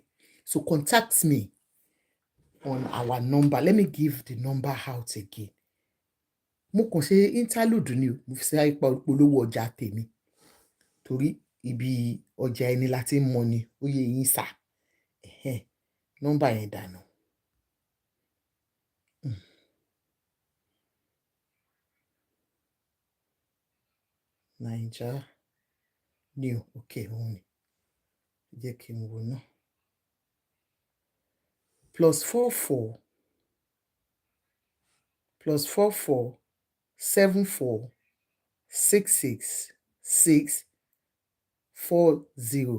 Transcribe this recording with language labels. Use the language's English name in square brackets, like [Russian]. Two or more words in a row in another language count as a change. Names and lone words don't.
[English] So contact me on our number. Let me give the number out again. [Yoruba] Mo kàn ṣe [English] interlude ni [Yoruba] o, mo fi ṣe ìpolówó ọjà tèmi. Torí ibi ọjà ẹni láti mọ̀ ni, ó yé yín sà. Nọ́mbà yẹn dànù. [English] Naija new, [Yoruba] okay, òun ni. Jẹ́ kí n wo náà. +44 +44 74 66 6 40.